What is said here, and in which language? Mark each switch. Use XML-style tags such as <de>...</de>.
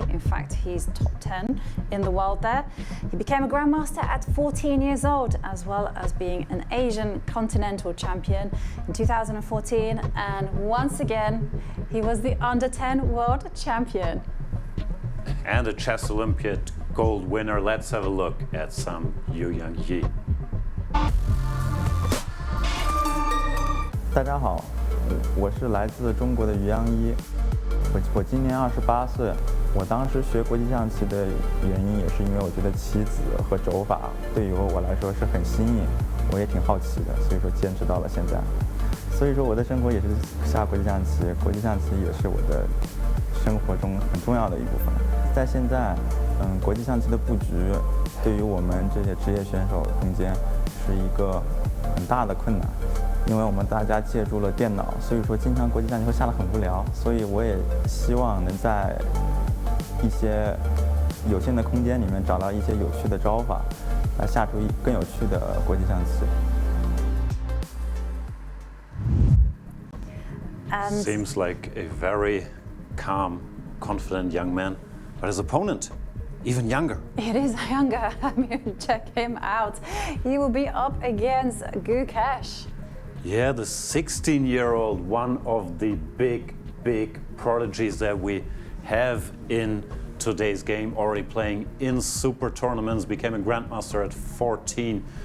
<en>In fact, he's top 10 in the world there. He became a grandmaster at 14 years old, as well as being an Asian continental champion in 2014. And once again, he was the under 10 world champion. And a Chess Olympiad gold winner. Let's have a look at some Yangyi.</en> <zh>大家好，我是来自中国的于央一，我今年28岁。我当时学国际象棋的原因也是因为我觉得棋子和肘法对于我来说是很新颖，我也挺好奇的，所以说坚持到了现在。所以说我的生活也是下国际象棋，国际象棋也是我的生活中很重要的一部分。在现在，国际象棋的布局对于我们这些职业选手中间是一个很大的困难。因为我们大家借助了电脑，所以说经常国际象棋会下得很无聊，所以我也希望能在一些有限的空间里面找到一些有趣的招法，来下出更有趣的国际象棋。</zh> <en>Seems like a very calm, confident young man, but his opponent, even younger. It is younger. I mean, check him out. He will be up against Gukesh. Yeah, the 16-year-old, one of the big prodigies that we have in today's game, already playing in super tournaments, became a grandmaster at 14.</en>